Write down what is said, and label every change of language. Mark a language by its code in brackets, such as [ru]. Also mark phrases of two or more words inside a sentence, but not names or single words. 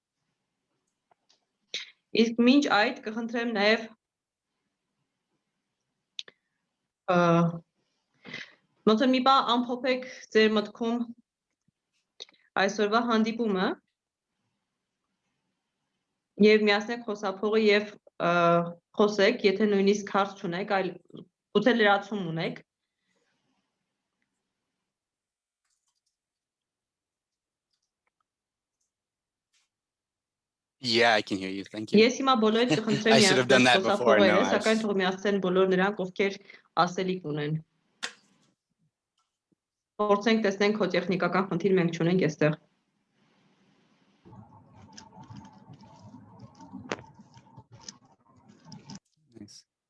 [hy] Իսկ մինչ այդ կխնդրեմ նաեւ ոնց որ մի բան ամփոփեք ձեր մտքում այսօրվա հանդիպումը եւ միացնեք խոսափողը եւ խոսեք, եթե նույնիսկ հարց չունեք, այլ գուցե լրացում ունեք։ [en] Yeah, I can hear you. Thank you. [hy] Ես հիմա բոլորիդ կխնդրեմ [en] I should have done that before. No, [hy] խոսափողերը, սակայն թող միացնեն բոլոր նրանք, ովքեր ասելիք ունեն։ Փորձենք տեսնենք քո տեխնիկական խնդիր մենք չունենք այստեղ։ [en] Nice.